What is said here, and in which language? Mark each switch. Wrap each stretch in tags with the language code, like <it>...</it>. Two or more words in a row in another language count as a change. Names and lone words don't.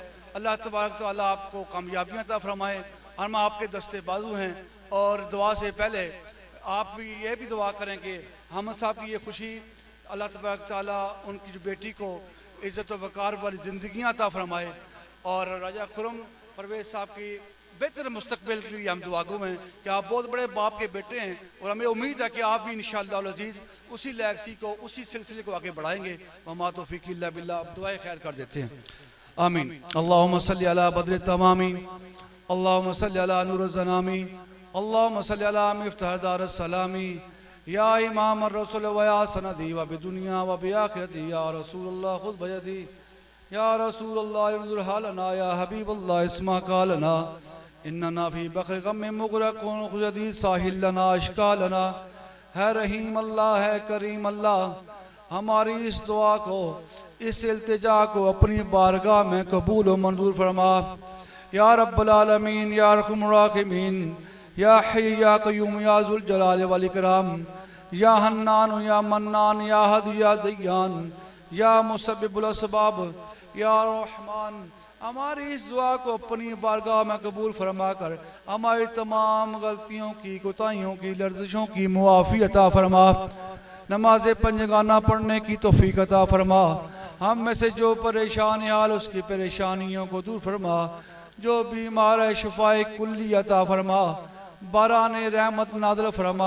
<ar>الله تبارك تعالى</ar> <ur>آپ کو کامیابیاں عطا فرمائے۔ ہم آپ کے دستِ بازو ہیں اور دعا سے پہلے آپ بھی یہ بھی دعا کریں کہ احمد صاحب کی یہ خوشی</ur> <ar>الله تبارك تعالى</ar> <ur>ان کی جو بیٹی کو عزت و وقار والی زندگیاں عطا فرمائے اور راجہ خرم پرویز صاحب کی بہتر مستقبل کے لیے ہم دعاگو ہیں کہ آپ بہت بڑے باپ کے بیٹے ہیں اور ہمیں امید ہے کہ آپ بھی</ur> <ar>إن شاء الله</ar> <ur>عزیز اسی لیگیسی کو، اسی سلسلے کو آگے بڑھائیں گے.</ur> <ar>وما توفيق إلا بالله.</ar> <ur>اب دعائے خیر کر دیتے ہیں, आमीन।</ur> <ar>اللهم صل على بدر التمام، اللهم صل على نور الظلام، اللهم صل على مفتاح دار السلام، يا إمام الرسل ويا سندي وبي الدنيا وبالآخرة، يا رسول الله خذ بيدي، يا رسول الله انظر حالنا، يا حبيب الله اسمع قالنا، إننا في بحر غم مغرقون خذ يدي سهل لنا أشكالنا.</ar> <ur>اے رحیم اللہ، اے کریم اللہ، ہماری اس دعا کو، اس التجا کو اپنی بارگاہ میں قبول و منظور فرما.</ur> <ar>يا رب العالمين, يا أرحم الراحمين، يا حي يا قيوم، يا ذا الجلال والإكرام، يا حنان، يا منان، يا هادي، يا ديان، يا مسبب الأسباب، يا رحمن,</ar> <ur>ہماری اس دعا کو اپنی بارگاہ میں قبول فرما کر ہماری تمام غلطیوں کی، کوتاہیوں کی، لغزشوں کی معافی عطا فرما. نماز پنجگانہ پڑھنے کی توفیق عطا فرما. ہم میں سے جو پریشان حال اس کی پریشانیوں کو دور فرما، جو بیمار ہے شفائے کلی عطا فرما، بارانِ رحمت نازل فرما.</ur>